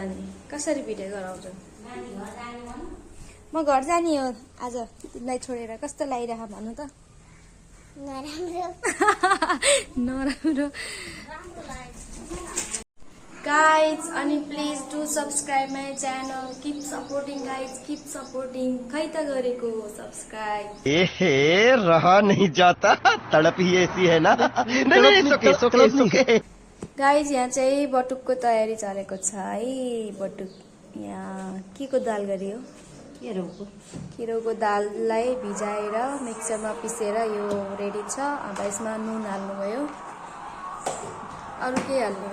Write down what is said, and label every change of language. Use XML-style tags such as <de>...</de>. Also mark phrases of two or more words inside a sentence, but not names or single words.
<ne>अनि कसरी भिडियो गराउँछु? म घर जाने हो आज, तिमीलाई छोडेर। कस्तो लागिरह भन्नु त? नराम्रो गाइज।</ne> <en>अनि please do subscribe my channel, keep supporting guys, keep supporting गाइज, किप सपोर्टिङ।</en> <ne>खै त गरेको सब्सक्राइब?</ne> <hi>रहा नहीं जाता, तड़प ही ऐसी है ना। नहीं</hi> <ne>गाइज यहाँ चाहिँ बटुकको तयारी चलेको छ है। बटुक यहाँ के को दाल गरियो? केराउको दाललाई भिजाएर मिक्सरमा पिसेर यो रेडी छ। अब यसमा नुन हाल्नुभयो, अरू के हाल्ने?</ne>